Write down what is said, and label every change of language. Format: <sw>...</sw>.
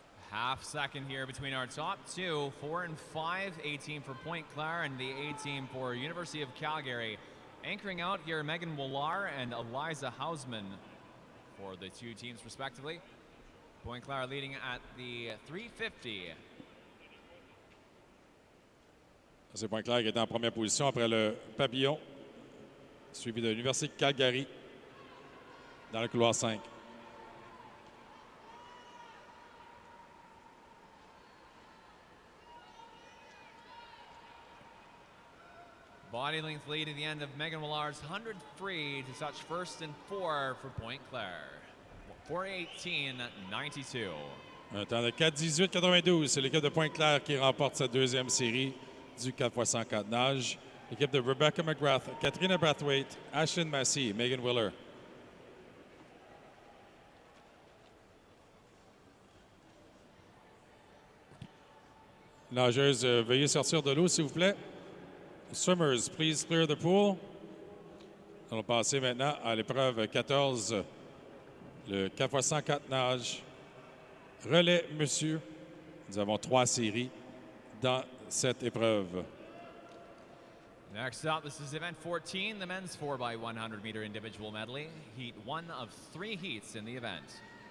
<en>Half second here between our top two, 4 and 5 A team for Pointe Claire and the A team for University of Calgary. Anchoring out here, Megan Willar and Eliza Hausman for the two teams respectively. Pointe Claire leading at the 350.</en> <fr>C'est Pointe-Claire qui est en première position après le papillon, suivi de l'Université de Calgary dans le couloir 5.</fr> <en>Body length lead at the end of Megan Willar's 100 free to touch first and 4 for Pointe Claire. 4:18.92.</en> <fr>Un temps de 4:18.92. C'est l'équipe de Pointe-Claire qui remporte sa deuxième série du 4x100 nage. L'équipe de Rebecca McGrath, Katrina Brathwaite, Ashlyn Massey, Megan Willer. Nageuse, veuillez sortir de l'eau, s'il vous plaît.</fr> <en>Swimmers, please clear the pool.</en> <fr>Nous allons passer maintenant à l'épreuve 14, le 4x100 nage. Relais, monsieur. Nous avons 3 séries dans cette épreuve.</fr> <en>Next up, this is event 14, the men's 4x100 meter individual medley. Heat 1 of 3 heats in the event.</en>